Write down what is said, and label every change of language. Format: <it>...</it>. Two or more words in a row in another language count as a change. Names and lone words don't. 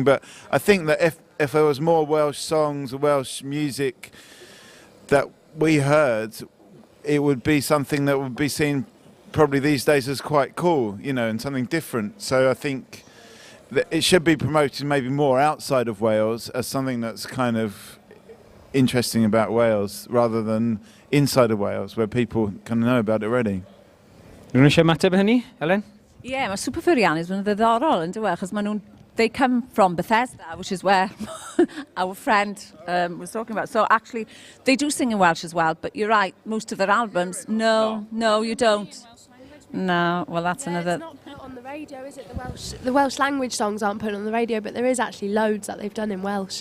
<en>But I think that if there was more Welsh songs or Welsh music that we heard, it would be something that would be seen probably these days as quite cool, you know, and something different. So I think that it should be promoted maybe more outside of Wales as something that's kind of interesting about Wales, rather than inside of Wales, where people kind of know about it already.</en> <cy>Rwy'n eisiau mateb hynny, Elen? Yeah, mae Super Furry Animals yn ddiddorol yn dweud, achos</cy> <en>they come from Bethesda, which is where our friend was talking about. So actually, they do sing in Welsh as well, but you're right, most of their albums, no, you don't. No, well, that's another... It's not put on the radio, is it? The Welsh language songs aren't put on the radio, but there is actually loads that they've done in Welsh.</en>